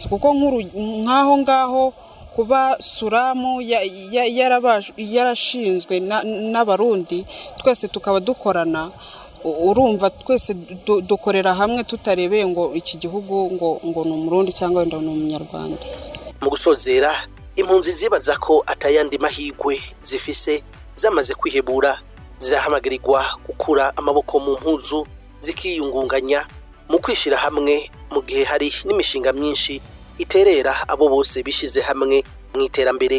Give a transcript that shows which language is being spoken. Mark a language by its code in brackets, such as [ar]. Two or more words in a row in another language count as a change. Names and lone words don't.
[rw] Kuko nk'aho ngaho kuba Suramu yarashinzwe n'abarundi, twese tukaba dukorana, urumva twese dukorera hamwe tutarebeye ngo iki gihugu ngo ni umurundi cyangwa wenda ni umunyarwanda. [rn] Mu gusozera, impunzi zibaza ko atayandi mahigwe zifise zamaze kwihebura, zirahamagarirwa gukura amaboko mu mpuzu, zikiyungunganya mu kwishira hamwe, mu gihe hari n'imishinga myinshi iterera abo bose bishize hamwe mu iterambere.